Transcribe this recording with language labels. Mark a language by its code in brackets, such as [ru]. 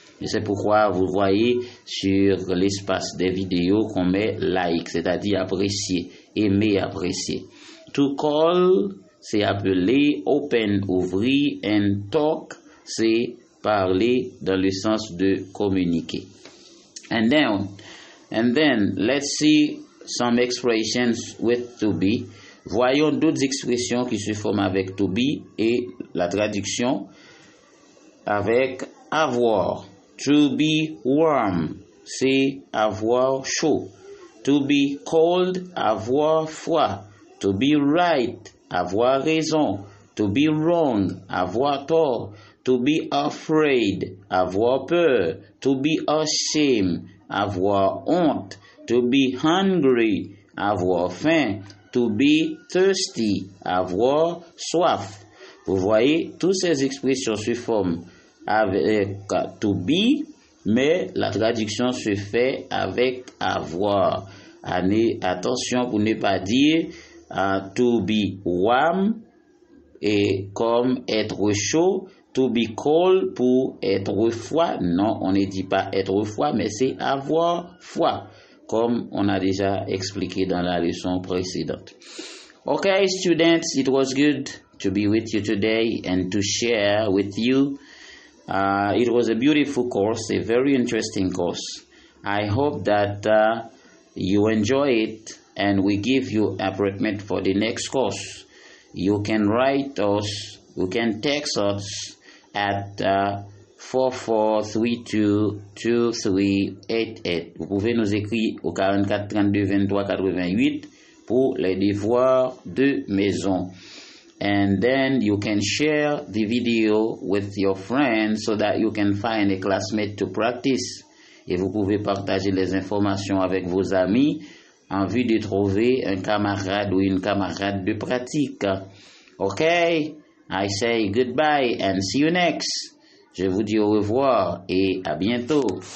[fr] Et c'est pourquoi vous voyez sur l'espace des vidéos qu'on met like, c'est-à-dire apprécier, aimer, apprécier. [en] To call, [fr] c'est appeler, [en] open, [fr] ouvrir, [en] and talk, [fr] c'est parler dans le sens de communiquer. [en] And then let's see some expressions with to be. [fr] Voyons d'autres expressions qui se forment avec to be et la traduction avec avoir. [en] To be warm, [fr] c'est avoir chaud. [en] To be cold, [fr] avoir froid. [en] To be right, [fr] avoir raison. [en] To be wrong, [fr] avoir tort. [en] To be afraid, [fr] avoir peur. [en] To be ashamed, [fr] avoir honte. [en] To be hungry, [fr] avoir faim. [en] To be thirsty, [fr] avoir soif. Vous voyez, toutes ces expressions se forment avec to be, mais la traduction se fait avec avoir. Attention pour ne pas dire [en] to be warm [fr] et comme être chaud, [en] to be cold [fr] pour être froid. Non, on ne dit pas être froid, mais c'est avoir froid, comme on a déjà expliqué dans la leçon précédente. [en] Okay, students, it was good to be with you today and to share with you. It was a beautiful course, a very interesting course. I hope that you enjoy it and we give you appointment for the next course. You can write us, you can text us at 44322388. [fr] Vous pouvez nous écrire au 44 32 23 88 pour les devoirs de maison. [en] And then you can share the video with your friends so that you can find a classmate to practice. [fr] Et vous pouvez partager les informations avec vos amis en vue de trouver un camarade ou une camarade de pratique. [en] Okay, I say goodbye and see you next. [fr] Je vous dis au revoir et à bientôt.